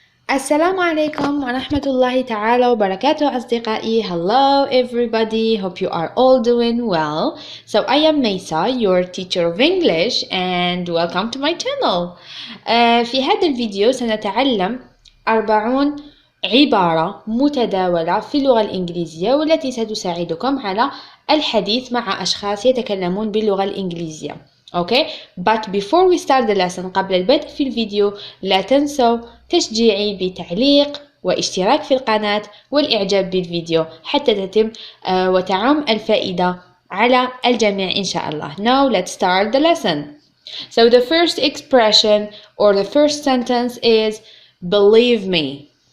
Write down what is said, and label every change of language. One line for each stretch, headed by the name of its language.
Arabic: السلام عليكم ورحمة الله تعالى وبركاته أصدقائي.
English: Hello everybody, hope you are all doing well. So I am Maysa, your teacher of English, and welcome to my channel.
Arabic: في هذا الفيديو سنتعلم 40 عبارة متداولة في اللغة الإنجليزية والتي ستساعدكم على الحديث مع أشخاص يتكلمون باللغة الإنجليزية.
English: Okay, but before we start the lesson,
Arabic: قبل البدء في الفيديو لا تنسوا تشجيعي بتعليق واشتراك في القناة والإعجاب بالفيديو حتى تتم وتعم الفائدة على الجميع إن شاء الله.
English: Now let's start the lesson. So the first expression or the first sentence is believe me.